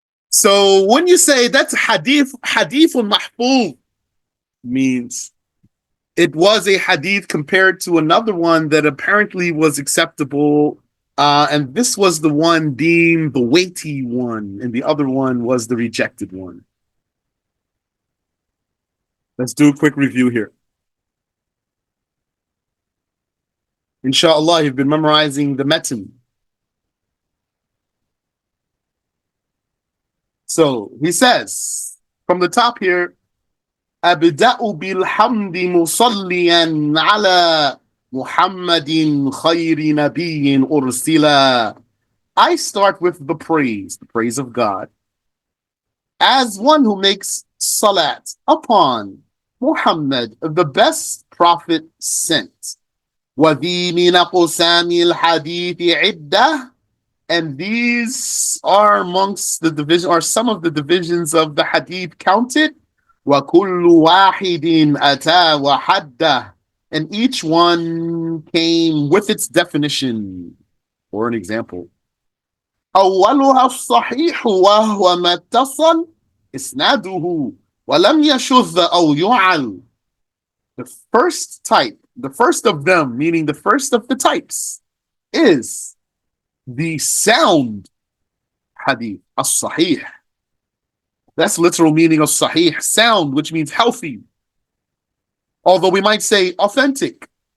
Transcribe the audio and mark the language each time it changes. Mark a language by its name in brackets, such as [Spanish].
[English] So when you say that's hadithun mahfuz, means it was a hadith compared to another one that apparently was acceptable, and this was the one deemed the weighty one, and the other one was the rejected one. Let's do a quick review here. Inshallah, you've been memorizing the metin. So he says from the top here, [Arabic] أبدأ بالحمد مصليا على محمد خير نبي أرسلا. [English] I start with the praise of God, as one who makes salat upon Muhammad, the best prophet sent. [Arabic] وذي من أقسام الحديث عدة. [English] And these are amongst the division, are some of the divisions of the hadith counted. [Arabic] وَكُلُّ وَاحِدٍ أَتَى وَحَدَّهُ. [English] And each one came with its definition. For an example, [Arabic] أولها الصحيح وهو ما اتصل إسناده ولم يشذ أو يعل. [English] The first type, the first of them, meaning the first of the types, is the sound hadith, as-sahih. That's literal meaning of sahih, sound, which means healthy. Although we might say authentic.